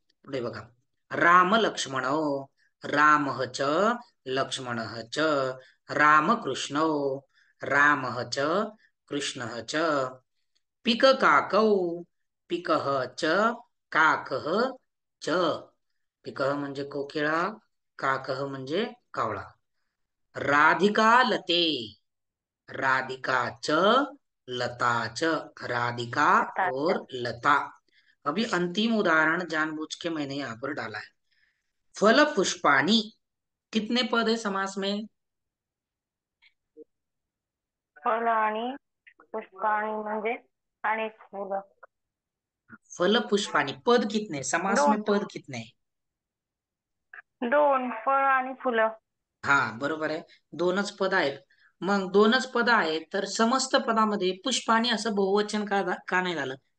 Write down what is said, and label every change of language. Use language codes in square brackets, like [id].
[mr] पुढे बघा, [sa] राम लक्ष्मण, राम च, लक्ष्मण च, रामकृष्ण, राम च, कृष्ण च, पिक काकौ, पिक च, काक च। [mr] पिक म्हणजे कोकिळा, काक म्हणजे कावळा। [sa] राधिका लते, राधिका च, लता च, राधिका [hi] बताते। और लता। अभी अंतिम उदाहरण जानबूझ के मैंने यहां पर डाला है। फल पुष्पाणी, कितने पद है समास में? [mr] फल आणि पुष्पाणी म्हणजे अनेक फुलं। [hi] फल पुष्पाणी पद कितने, समास [mr] दोन, [hi] में पद कितने? [mr] दोन फळ आणि फुलं। हा बरोबर आहे, दोनच पद आहेत। मग दोनच पद आहेत तर समस्त पदामध्ये पुष्पाणी असं बहुवचन का नाही झालं?